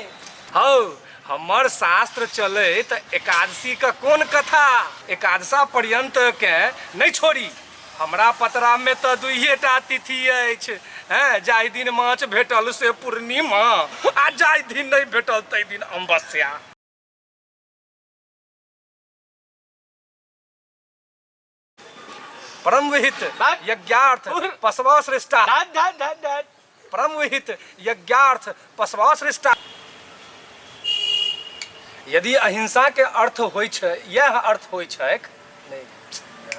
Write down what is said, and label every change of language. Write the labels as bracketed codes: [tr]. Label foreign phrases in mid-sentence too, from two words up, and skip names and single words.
[mai] हौ हमर शास्त्र चले त एकादशी का कोन कथा? एकादशा पर्यंत के नहीं छोड़ी। हमरा पतरा में त दुइटा तिथि अछि। जाहि दिन माछ भेटल से पूर्णिमा, आ जाहि दिन नहीं भेटल तहि दिन अमावस्या। [sa] परम विहित यज्ञार्थ पशवा श्रेष्ठा। परम विहित यज्ञार्थ पशवा श्रेष्ठा। [mai] यदि अहिंसा के अर्थ होइ छै, यह अर्थ होइ छै,